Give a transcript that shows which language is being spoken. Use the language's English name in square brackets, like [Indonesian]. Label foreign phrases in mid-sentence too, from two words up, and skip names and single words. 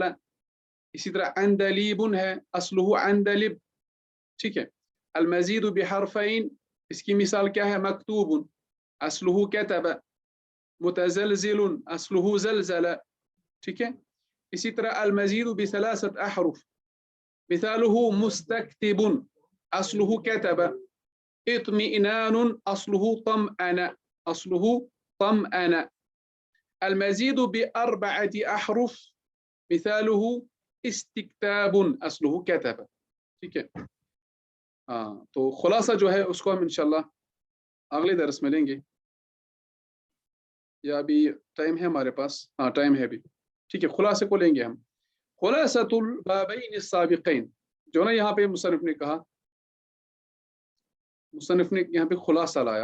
[Urdu] اسی طرح عندلیب ہے، [Arabic] اصلہ عندلب. [Urdu] ٹھیک ہے، [Arabic] المزید بحرفین، [Urdu] اس کی مثال کیا ہے؟ [Arabic] مکتوب، اصلہ کتب. متزلزل، اصلہ زلزل. [Urdu] ٹھیک ہے، اسی طرح [Arabic] المزید بثلاثة احرف، مثاله مستكتب، اصلہ کتب. اطمئنان، اصلہ طمأن، اصلہ طمأن. المزید باربعة احرف، مثاله استکتاب، اصلہ کتب. [Urdu] ٹھیک ہے، ہاں، تو خلاصہ جو ہے اس کو ہم انشاءاللہ اگلے درس میں لیں گے. یا ابھی ٹائم ہے ہمارے پاس؟ ہاں ٹائم ہے ابھی. ٹھیک ہے، خلاصے کو لیں گے ہم. [Arabic] خلاصۃ البابین السابقین، [Urdu] جو نا یہاں پہ مصنف نے کہا، مصنف نے یہاں پہ خلاصہ لایا.